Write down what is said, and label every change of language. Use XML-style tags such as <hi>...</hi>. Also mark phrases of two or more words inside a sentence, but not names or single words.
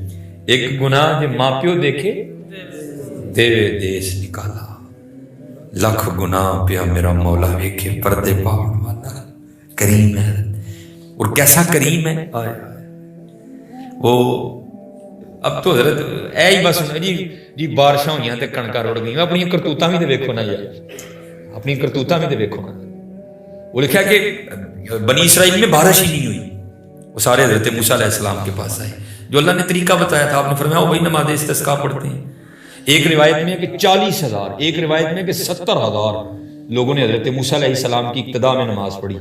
<pa>ایک گناہ جو ماں پیو دیکھے دیوے دیس نکالا, لکھ گناہ پیا میرا مولا ویکھے پردے پاؤن والا.</pa> <ur>کریم ہے, اور کیسا کریم ہے.</ur> <pa>وہ اب تو حضرت اے ہی بس جی بارشاں ہوئیاں تے کنکاں رڑ گئیاں, اپنی کرتوتاں بھی تے ویکھو نا یار, اپنی کرتوتاں بھی تے ویکھو نا.</pa> <ur>وہ لکھا کہ بنی اسرائیل میں بارش ہی نہیں ہوئی, وہ سارے حضرت موسیٰ علیہ السلام کے پاس آئے, جو اللہ نے طریقہ بتایا تھا آپ نے فرمایا وہی نماز استسقاء پڑھتے ہیں. ایک روایت میں ہے کہ 40,000, ایک روایت میں ہے کہ 70,000 لوگوں نے حضرت موسیٰ علیہ السلام کی ابتدا میں نماز پڑھی.</ur>